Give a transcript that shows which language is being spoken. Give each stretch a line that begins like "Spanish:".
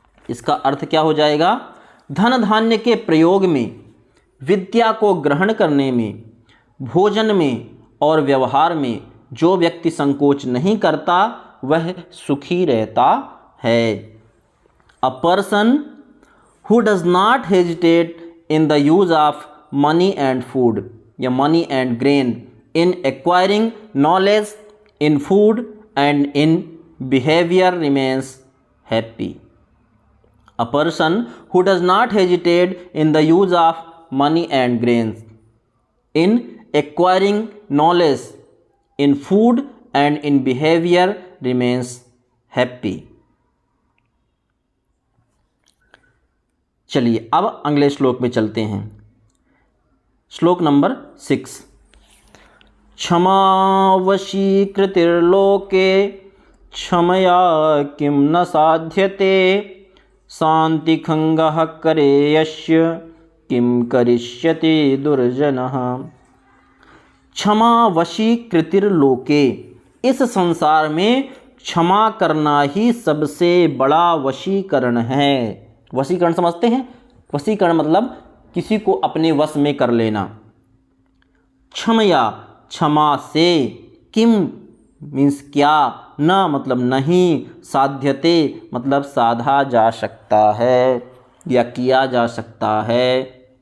Hindi: इसका अर्थ क्या हो जाएगा? धन धान्य के प्रयोग में, विद्या को ग्रहण करने में, भोजन में और व्यवहार में जो व्यक्ति संकोच नहीं करता वह सुखी रहता है।
English: A person who does not hesitate in the use of money and food
Hindi: या
English: money and grain, in acquiring knowledge, in food and in behavior remains happy. A person who does not hesitate in the use of money and grains, in acquiring knowledge, in food and in behavior remains happy.
Hindi: चलिए अब अगले श्लोक में चलते हैं। श्लोक number 6।
Sanskrit: क्षमा वशीकृतिर्लोके क्षमया किं न साध्यते शान्तिखङ्गः करे यस्य किं करिष्यति दुर्जनः। क्षमा वशीकृतिर्लोके,
Hindi: इस संसार में क्षमा करना ही सबसे बड़ा वशीकरण है। वशीकरण समझते हैं? वशीकरण मतलब किसी को अपने वश में कर लेना। क्षमया, क्षमा से, किम मीन्स क्या, न मतलब नहीं, साध्यते मतलब साधा जा सकता है या किया जा सकता है।